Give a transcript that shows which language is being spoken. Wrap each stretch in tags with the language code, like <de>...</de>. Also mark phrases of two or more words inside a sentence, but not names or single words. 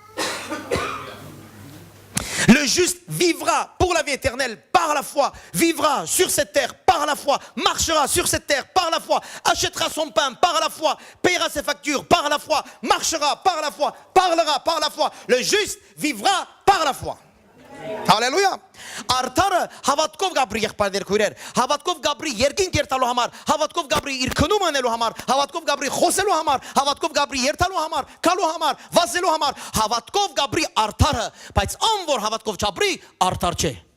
<fr>Le juste vivra pour la vie éternelle par la foi, vivra sur cette terre par la foi, marchera sur cette terre par la foi, achètera son pain par la foi, paiera ses factures par la foi, marchera par la foi, parlera par la foi. Le juste vivra par la foi. Alléluia.</fr> <hy>Արդարը հավատքով գաբրի եղբայրներ քույրեր, հավատքով գաբրի երկինք երթալու համար, հավատքով գաբրի իր քնում անելու համար, հավատքով գաբրի խոսելու համար, հավատքով գաբրի երթալու համար, կալու համար, վազելու համար, հավատքով գաբրի արդարը, բայց ան որ հավատքով չաբրի, արդար չէ։</hy>